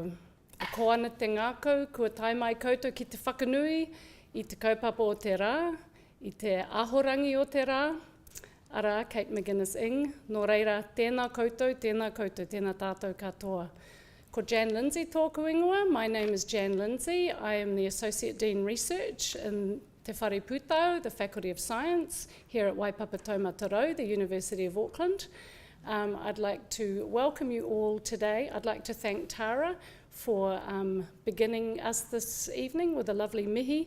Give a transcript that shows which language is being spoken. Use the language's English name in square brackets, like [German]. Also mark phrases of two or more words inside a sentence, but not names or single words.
[Māori] A koana te ngākau, kua tai mai koutou ki te whakanui, I te kaupapa o te rā, I te ahorangi o te rā. Ara, Cate Macinnis-Ng, nō reira, tēnā koutou, tēnā tātou katoa. Ko Jan Lindsay tōku ingoa. [English] My name is Jan Lindsay. I am the Associate Dean Research in Te Whare Pūtau, the Faculty of Science, here at Waipapa Tau Matarau, the University of Auckland. I'd like to welcome you all today. I'd like to thank Tara for beginning us this evening with a lovely mihi.